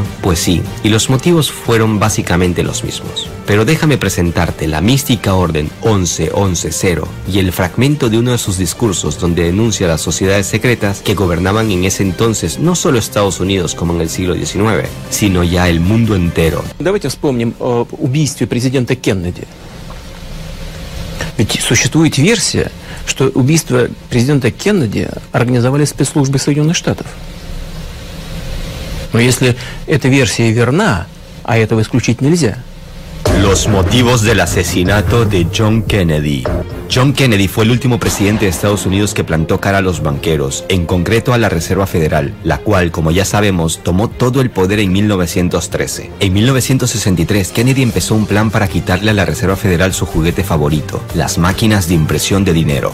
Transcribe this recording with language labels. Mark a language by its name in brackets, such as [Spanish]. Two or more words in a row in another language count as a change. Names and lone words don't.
[Spanish] Pues sí, y los motivos fueron básicamente los mismos. Pero déjame presentarte la mística orden 11-11-0 y el fragmento de uno de sus discursos donde denuncia las sociedades secretas que gobernaban en ese entonces no solo Estados Unidos como en el siglo XIX, sino ya el mundo entero. [Russian] Давайте вспомним о убийстве президента Кеннеди. Ведь существует версия, что убийство президента Кеннеди организовали спецслужбы Соединенных Штатов. Но если эта версия верна, а этого исключить нельзя. [Spanish] Los motivos del asesinato de John Kennedy. John Kennedy fue el último presidente de Estados Unidos que plantó cara a los banqueros, en concreto a la Reserva Federal, la cual, como ya sabemos, tomó todo el poder en 1913. En 1963, Kennedy empezó un plan para quitarle a la Reserva Federal su juguete favorito, las máquinas de impresión de dinero.